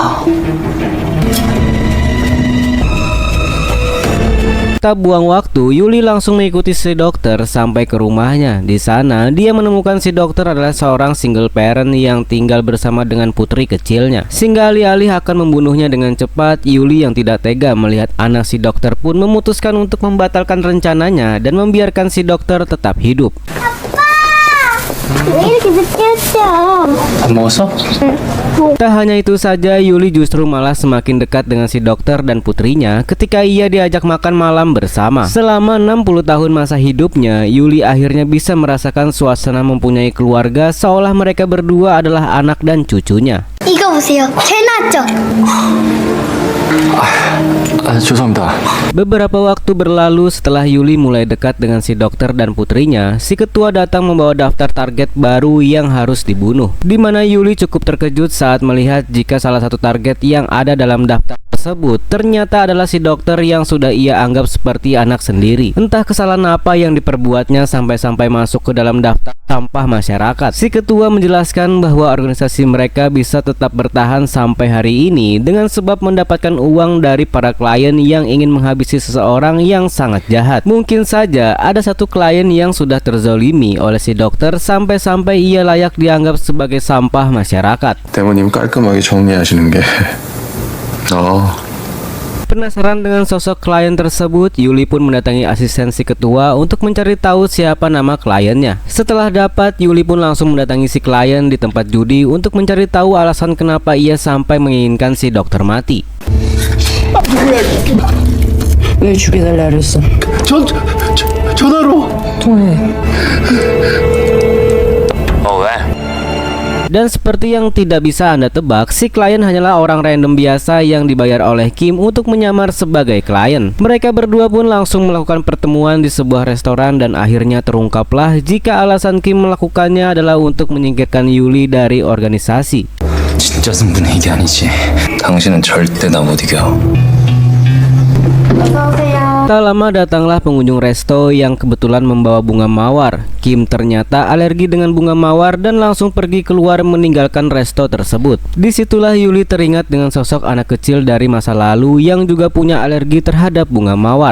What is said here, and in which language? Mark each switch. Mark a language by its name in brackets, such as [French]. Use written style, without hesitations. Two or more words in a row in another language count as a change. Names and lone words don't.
[Indonesian] Tak buang waktu, Yuli langsung mengikuti si dokter sampai ke rumahnya. Di sana, dia menemukan si dokter adalah seorang [English] single parent [Indonesian] yang tinggal bersama dengan putri kecilnya. Sehingga alih-alih akan membunuhnya dengan cepat, Yuli yang tidak tega melihat anak si dokter pun memutuskan untuk membatalkan rencananya dan membiarkan si dokter tetap hidup. [Korean] 왜 이렇게 늦게 했어? 밥 먹었어? [Indonesian] Tak hanya itu saja, Yuli justru malah semakin dekat dengan si dokter dan putrinya ketika ia diajak makan malam bersama. Selama 60 tahun masa hidupnya, Yuli akhirnya bisa merasakan suasana mempunyai keluarga seolah mereka berdua adalah anak dan cucunya. [Korean] 이거 보세요. 잘 나왔죠? 죄송합니다. [Indonesian] Beberapa waktu berlalu setelah Yuli mulai dekat dengan si dokter dan putrinya, si ketua datang membawa daftar target baru yang harus dibunuh. Di mana Yuli cukup terkejut saat melihat jika salah satu target yang ada dalam daftar tersebut ternyata adalah si dokter yang sudah ia anggap seperti anak sendiri. Entah kesalahan apa yang diperbuatnya sampai-sampai masuk ke dalam daftar sampah masyarakat. Si ketua menjelaskan bahwa organisasi mereka bisa tetap bertahan sampai hari ini dengan sebab mendapatkan uang dari para klien yang ingin menghabisi seseorang yang sangat jahat. Mungkin saja ada satu klien yang sudah terzolimi oleh si dokter sampai-sampai ia layak dianggap sebagai sampah masyarakat. [Korean] 대모님 깔끔하게 정리하시는 게. [Indonesian] Penasaran dengan sosok klien tersebut, Yuli pun mendatangi asisten si ketua untuk mencari tahu siapa nama kliennya. Setelah dapat, Yuli pun langsung mendatangi si klien di tempat judi untuk mencari tahu alasan kenapa ia sampai menginginkan si dokter mati. [Korean] 왜 죽여달라 그랬어? 전화로. 통해. 왜? [Indonesian] Dan seperti yang tidak bisa Anda tebak, si klien hanyalah orang random biasa yang dibayar oleh Kim untuk menyamar sebagai klien. Mereka berdua pun langsung melakukan pertemuan di sebuah restoran dan akhirnya terungkaplah jika alasan Kim melakukannya adalah untuk menyingkirkan Yuli dari organisasi. [Korean] 진짜 승부는 이게 아니지. 당신은 절대 나 못 이겨. [Indonesian] Tak lama datanglah pengunjung resto yang kebetulan membawa bunga mawar. Kim ternyata alergi dengan bunga mawar dan langsung pergi keluar meninggalkan resto tersebut. Disitulah Yuli teringat dengan sosok anak kecil dari masa lalu yang juga punya alergi terhadap bunga mawar.